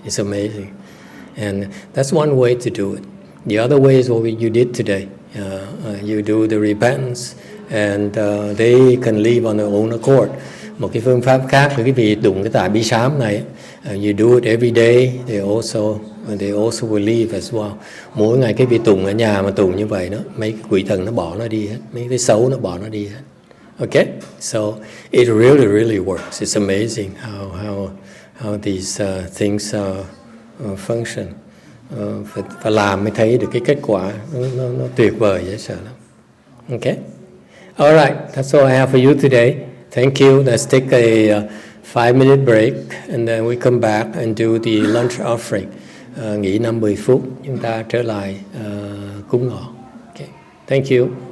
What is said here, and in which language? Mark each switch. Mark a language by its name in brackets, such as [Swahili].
[English] It's amazing. And that's one way to do it. The other way is what you did today. You do the repentance and they can leave on their own accord. [Vietnamese] Một cái phương pháp khác là cái vị tụng cái tại bi sám này, [English] you do it every day, they also will leave as well. [Vietnamese] Mỗi ngày cái vị tụng ở nhà mà tụng như vậy đó, mấy cái quỷ thần nó bỏ nó đi hết, mấy cái xấu nó bỏ nó đi hết. [English] Okay, so it really works. It's amazing how these things function. [Vietnamese] Phải làm mới thấy được cái kết quả, nó tuyệt vời dễ sợ lắm. [English] Okay, all right, that's all I have for you today. Thank you. Let's take a 5-minute break and then we come back and do the lunch offering. [Vietnamese] Nghỉ 5-10 phút, chúng ta trở lại cúng ngọ. [English] Okay, thank you.